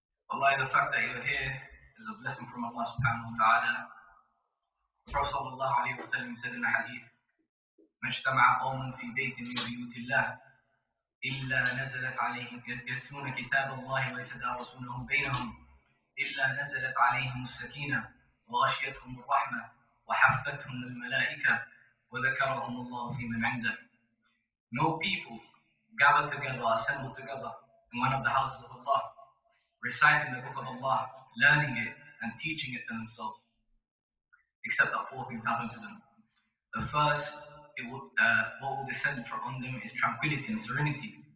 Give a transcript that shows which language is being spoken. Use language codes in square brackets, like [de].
[en] Allah, the fact that you're here is a blessing from Allah subhanahu wa ta'ala. The Prophet sallallahu alayhi wa sallam said in a hadith, [ar] ما اجتمع قوم في بيت من بيوت الله إلا نزلت عليهم يتلون كتاب الله ويتدارسونه بينهم إلا نزلت عليهم السكينة وغشيتهم الرحمة وحفتهم الملائكة وذكرهم الله في من عنده. [en] No people gather together, assemble together in one of the houses of Allah, reciting the book of Allah, learning it and teaching it to themselves, except that four things happen to them. The first, what will descend on them is tranquility and serenity.